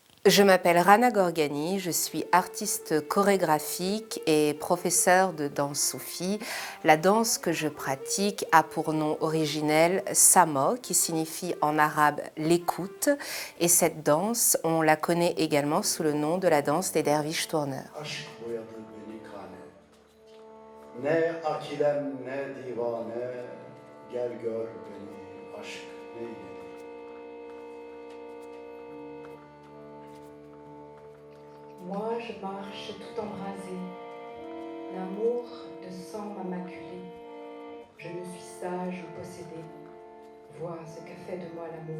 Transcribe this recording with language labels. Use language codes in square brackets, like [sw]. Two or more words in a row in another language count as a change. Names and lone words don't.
[fr] Je m'appelle Rana Gorgani, je suis artiste chorégraphique et professeure de danse soufie. La danse que je pratique a pour nom originel Samo, qui signifie en arabe l'écoute. Et cette danse, on la connaît également sous le nom de la danse des derviches tourneurs. [tr] Ne akilem ne divane, gel gör beni aşk neyledi. [fr] Moi je marche tout embrasé, l'amour de sang m'a maculé. Je ne suis sage ou possédée, vois ce qu'a fait de moi l'amour.